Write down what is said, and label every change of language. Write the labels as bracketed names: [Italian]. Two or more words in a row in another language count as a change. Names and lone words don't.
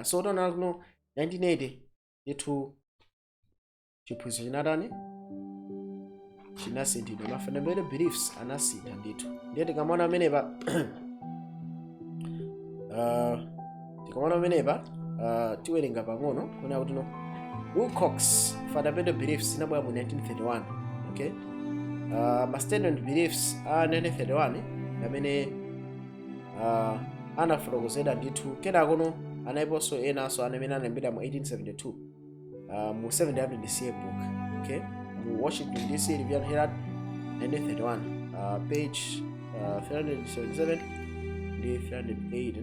[Nyanja] So tionana kuti no 1980 ndithu chiphunzitso chinatani chinasinthidwa, ma [English] fundamental beliefs [Nyanja] anasintha ndithu. Ndiye tikamona amenepa tiwerenga pang'ono kuna kuti no Wilcox [English] fundamental beliefs [Nyanja] inabwera mu 1931. Okay, ma [English] standard beliefs [Nyanja] a 1931 amene anafotokozedwa ndithu kenakono anaiponso enanso amene anayambira mu 1872 mu Seventh Adventist Yearbook. Okay, mu Washington DC Review and Herald 1931 page 377 ndi 308.